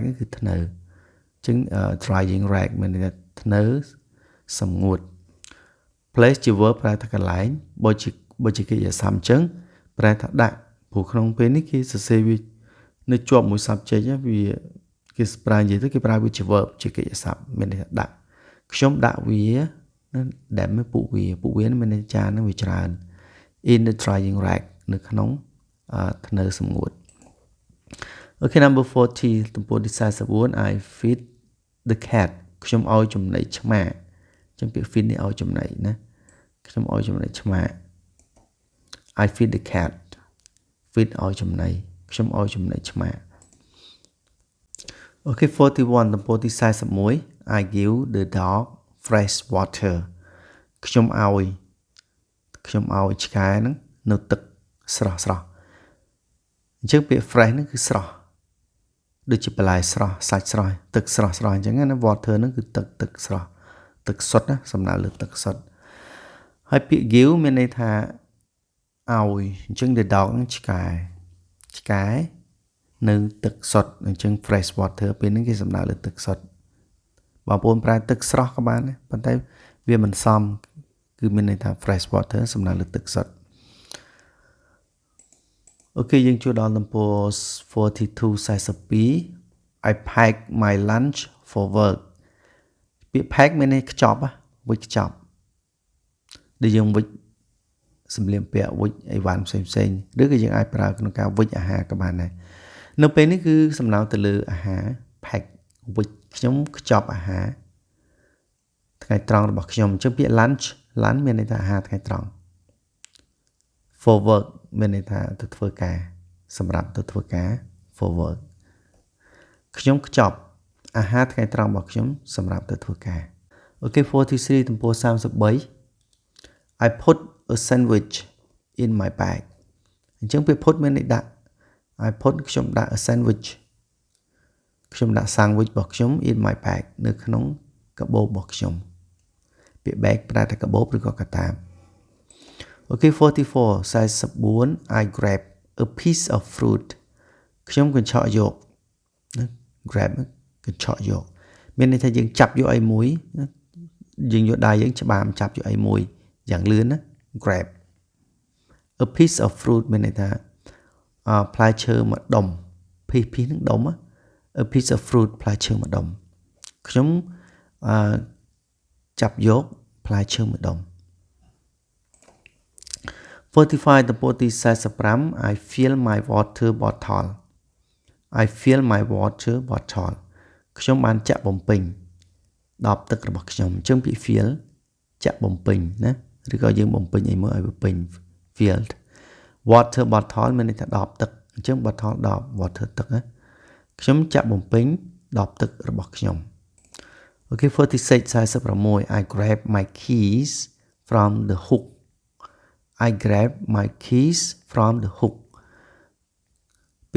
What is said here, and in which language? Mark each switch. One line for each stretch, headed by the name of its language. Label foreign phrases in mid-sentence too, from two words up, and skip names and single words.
Khmer: គឺធ្នើអញ្ចឹង
English: drying rag
Khmer: មានន័យថាធ្នើសំងួត place ជា verb ប្រើថាកន្លែងបើជាកិរិយាសព្ទអញ្ចឹងប្រើថាដាក់ព្រោះក្នុង ពេលនេះគេសរសេរវានៅជាប់មួយ subject វាគេប្រើនិយាយទៅគេប្រើវាជា verb ជាកិរិយា សព្ទមានន័យថាដាក់ខ្ញុំដាក់វាដែលមិនពួកវាមានន័យចាននឹងវាច្រើន
English: in the drying rack
Khmer: នៅក្នុងធ្នើសំងួត
English: Okay number 40
Khmer: ទំព័រទី44
English: I feed the cat
Khmer: ខ្ញុំឲ្យចំណីឆ្មាអញ្ចឹងពាក្យ feed នេះឲ្យចំណីណាខ្ញុំឲ្យចំណីឆ្មា
English: I feed the cat feed
Khmer: ឲ្យចំណីខ្ញុំឲ្យចំណីឆ្មា Okay 41ទំព័រទី41
English: I give the dog fresh water
Khmer: ខ្ញុំឲ្យឆ្កែហ្នឹងនៅទឹកស្រស់អញ្ចឹងពាក្យ fresh ហ្នឹងគឺ ស្រស់ដូចជាបន្លែស្រស់សាច់ស្រស់ទឹកស្រស់អញ្ចឹងណា water ហ្នឹងគឺទឹកស្រស់ទឹកសុទ្ធណាសំដៅលើទឹកសុទ្ធហើយពាក្យ give មានន័យថាឲ្យអញ្ចឹង
English: the dog
Khmer: ហ្នឹងឆ្កែនៅទឹកសុទ្ធអញ្ចឹង
English: fresh water
Khmer: ពេលហ្នឹងគេសំដៅលើទឹកសុទ្ធបងប្អូនប្រើទឹកស្រស់ក៏បានដែរប៉ុន្តែវាមិនសមគឺមានន័យថា
English: fresh water
Khmer: សំដៅលើទឹកសុទ្ធ អូខេយើងចូលដល់ទំព័រ42
English: I pack my lunch for work
Khmer: ពាក្យ pack មានន័យខ្ចប់វិចខ្ចប់ដែលយើងវិចសម្លៀកបំពាក់វិចអីវ៉ាន់ផ្សេងឬក៏យើងអាចប្រើក្នុងការវិចអាហារក៏បានដែរនៅពេលនេះគឺសំដៅទៅលើ អាហារ pack វិចខ្ញុំខ្ចប់អាហារថ្ងៃត្រង់របស់ខ្ញុំអញ្ចឹងពាក្យ lunch មានន័យថាអាហារថ្ងៃត្រង់
English: for work
Khmer: មានន័យថាទៅធ្វើការសម្រាប់ទៅធ្វើការ
English: for work
Khmer: ខ្ញុំ ខ្ចប់អាហារថ្ងៃត្រង់របស់ខ្ញុំសម្រាប់ទៅធ្វើការអូខេ43ទំព័រ33
English: I put a sandwich in my bag
Khmer: អញ្ចឹងពាក្យ put មានន័យដាក់ I put ខ្ញុំដាក់
English: a sandwich
Khmer: ខ្ញុំដាក់ sandwich របស់ខ្ញុំ
English: in my bag
Khmer: នៅក្នុងកាបូបរបស់ខ្ញុំពាក្យ bag ប្រើតែកាបូបឬក៏កាតាប
English: Okay 44 I grab a piece of fruit
Khmer: ខ្ញុំកញ្ឆក់យកណា grab កញ្ឆក់យកមានន័យថាយើងចាប់យកអីមួយយើងយកដៃយើងច្បាមចាប់យកអីមួយយ៉ាងលឿនណា
English: grab a piece of fruit
Khmer: មានន័យថាផ្លែឈើមួយដុំ piece នឹងដុំ
English: a piece of fruit
Khmer: ផ្លែឈើមួយដុំខ្ញុំ ចាប់យកផ្លែឈើមួយដុំ45ទំព័រទី45
English: I fill my water bottle
Khmer: ខ្ញុំបានចាក់បំពេញដបទឹករបស់ខ្ញុំអញ្ចឹងពាក្យ fill ចាក់បំពេញណាឬក៏យើងបំពេញអីមួយឲ្យវាពេញ
English: filled water bottle
Khmer: មានន័យថាដប ទឹកអញ្ចឹង bottle ដប water ទឹកណាខ្ញុំចាក់បំពេញដបទឹករបស់ខ្ញុំអូខេ46
English: I grab my keys from the hook I grab my keys from the hook
Khmer: ពា